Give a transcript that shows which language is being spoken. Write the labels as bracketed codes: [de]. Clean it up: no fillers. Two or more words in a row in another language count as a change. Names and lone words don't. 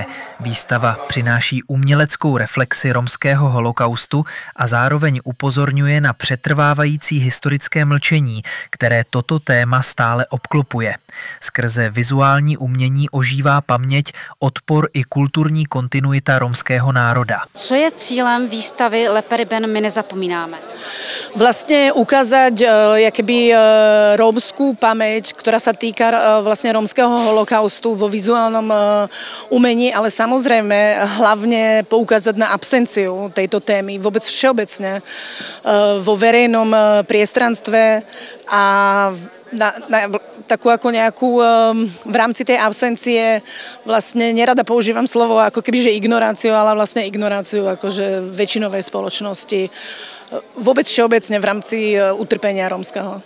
[cs] Výstava přináší uměleckou reflexi romského holokaustu a zároveň upozorňuje na přetrvávající historické mlčení, které toto téma stále obklopuje. Skrze vizuální umění ožívá paměť, odpor i kulturní kontinuita romského národa. Co je cílem výstavy Leperiben my nezapomínáme? [sk] Vlastne ukázať jakoby rómskú pamäť, ktorá sa týka vlastne rómskeho holokaustu vo vizuálnom umení, ale samozrejme hlavne poukázať na absenciu tejto témy vôbec všeobecne vo verejnom priestranstve a na takú ako nejakú v rámci tej absencie vlastne nerada používam slovo ako keby, že ignoráciu, ale vlastne ignoráciu akože väčšinovej spoločnosti vôbec všeobecne v rámci utrpenia rómskeho.